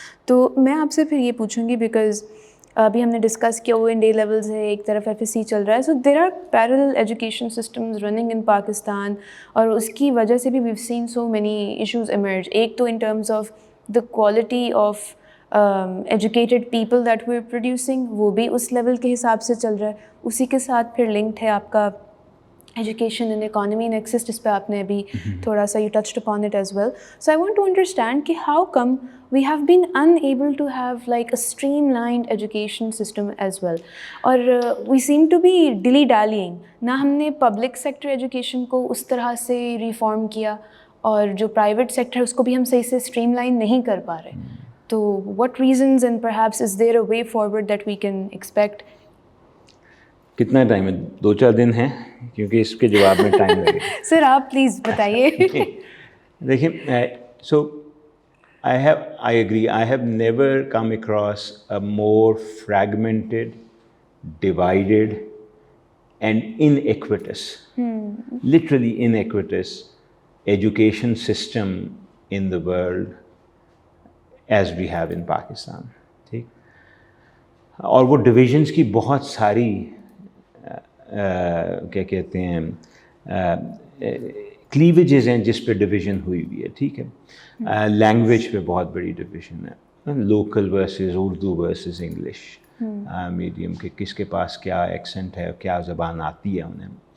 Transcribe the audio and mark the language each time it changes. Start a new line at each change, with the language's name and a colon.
Urdu: تو میں آپ سے پھر یہ پوچھوں گی, بیکاز ابھی ہم نے ڈسکس کیا وہ انڈے لیولز ہے, ایک طرف ایف ایس سی چل رہا ہے,
English: so there are parallel education systems running in Pakistan,
Urdu: اور اس کی وجہ سے بھی
English: We've seen so many issues emerge.
Urdu: ایک تو
English: in terms of the quality of educated people that we are producing,
Urdu: وہ بھی اس لیول کے حساب سے چل رہا ہے. اسی کے ساتھ پھر لنکڈ ہے آپ کا ایجوکیشن اینڈ اکانومی نیکسس, جس پہ آپ نے ابھی تھوڑا سا
English: You touched upon it as well. So I want to understand
Urdu: کہ
English: how come we have been unable to have like a streamlined education system as well,
Urdu: اور
English: we seem to be dilly dallying.
Urdu: نہ ہم نے public sector education کو اس طرح سے reform کیا, اور جو پرائیویٹ سیکٹر ہے اس کو بھی ہم صحیح سے اسٹریم لائن نہیں کر پا رہے.
English: تو what reasons and perhaps is there a way forward that we can expect?
Urdu: کتنا ٹائم ہے؟ 2-4 دن ہیں, کیونکہ اس کے جواب میں ٹائم لگے. سر آپ پلیز بتائیے. دیکھیں,
English: So I agree. I have never come across a more fragmented, divided, and iniquitous, literally iniquitous education system in the world as we have in Pakistan.
Urdu: ٹھیک, اور وہ ڈویژنس کی بہت ساری کیا کہتے ہیں کلیویجز ہیں جس پہ ڈویژن ہوئی ہوئی ہے. ٹھیک ہے, لینگویج پہ بہت بڑی ڈویژن ہے, local versus Urdu versus English medium کے, کس کے پاس کیا ایکسنٹ ہے, کیا زبان آتی ہے انہیں.